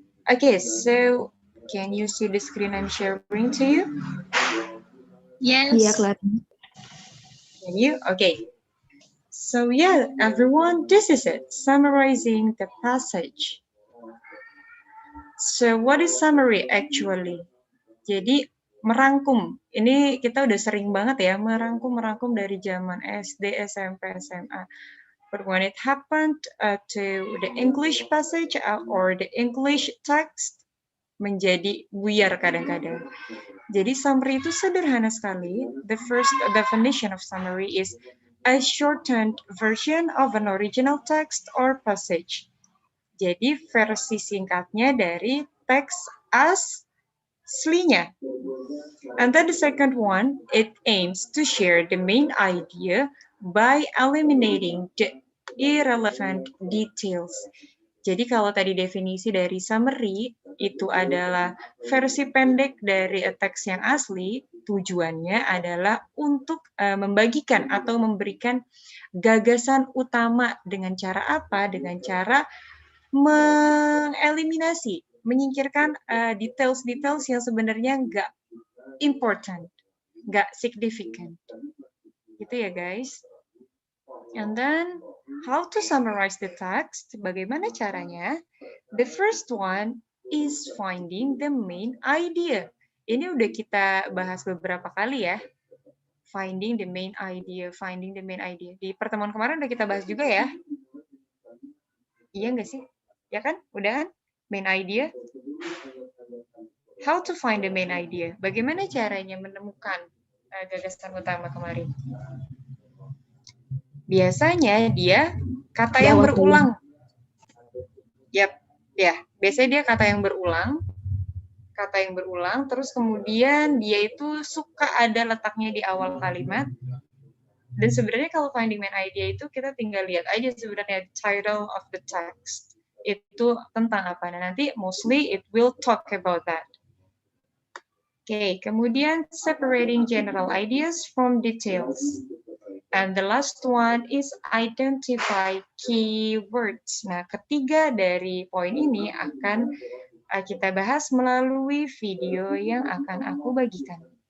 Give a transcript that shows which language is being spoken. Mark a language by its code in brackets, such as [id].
[en] Okay, so can you see the screen I'm sharing to you? Yes. [id] Iya, kelihatan. [en] Can you? Okay. So yeah, everyone, this is it, summarizing the passage. So what is summary actually? [id] Jadi merangkum, ini kita udah sering banget ya, merangkum dari zaman SD, SMP, SMA. [en] But when it happened to the English passage or the English text, [id] menjadi buyar kadang-kadang. Jadi summary itu sederhana sekali. [en] The first definition of summary is a shortened version of an original text or passage. [id] Jadi versi singkatnya dari teks aslinya. [en] And then the second one, it aims to share the main idea by eliminating the irrelevant details. [id] Jadi kalau tadi definisi dari summary itu adalah versi pendek dari teks yang asli, tujuannya adalah untuk membagikan atau memberikan gagasan utama dengan cara apa? Dengan cara mengeliminasi, menyingkirkan details-details yang sebenarnya nggak important, nggak significant. Gitu ya guys. [en] And then, how to summarize the text? [id] Bagaimana caranya? [en] The first one is finding the main idea. [id] Ini udah kita bahas beberapa kali ya. [en] Finding the main idea, finding the main idea. [id] Di pertemuan kemarin udah kita bahas juga ya. Iya nggak sih? Ya kan? Udah kan? Main idea. How to find the main idea? Bagaimana caranya menemukan gagasan utama kemarin? Biasanya dia kata yang berulang. Yap, ya. Biasanya dia kata yang berulang. Kata yang berulang, terus kemudian dia itu suka ada letaknya di awal kalimat. Dan sebenarnya kalau finding main idea itu kita tinggal lihat aja sebenarnya [en] title of the text. [id] Itu tentang apa. Nah, nanti [en] mostly it will talk about that. [id] Oke, kemudian [en] separating general ideas from details. And the last one is identify keywords. [id] Nah, ketiga dari poin ini akan kita bahas melalui video yang akan aku bagikan.